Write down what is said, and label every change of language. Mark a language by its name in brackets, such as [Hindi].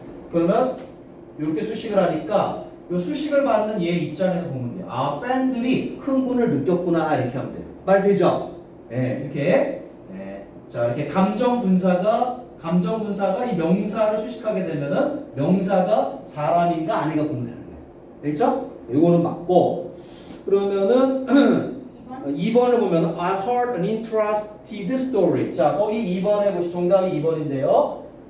[Korean] 그러면 이렇게 수식을 하니까 이 수식을 받는 얘 입장에서 보면 돼요. 아, 팬들이 흥분을 느꼈구나 이렇게 하면 돼요. 말 되죠? 네, 이렇게. 네. 자, 이렇게 감정 분사가 이 명사를 수식하게 되면은 명사가 사람인가 아닌가 보면 되는 거예요. 됐죠? 이거는 맞고. 그러면은 2번을 보면 [English] I heard an interesting story. [Korean] 자, 거기 2번에 보시 정답이 2번인데요.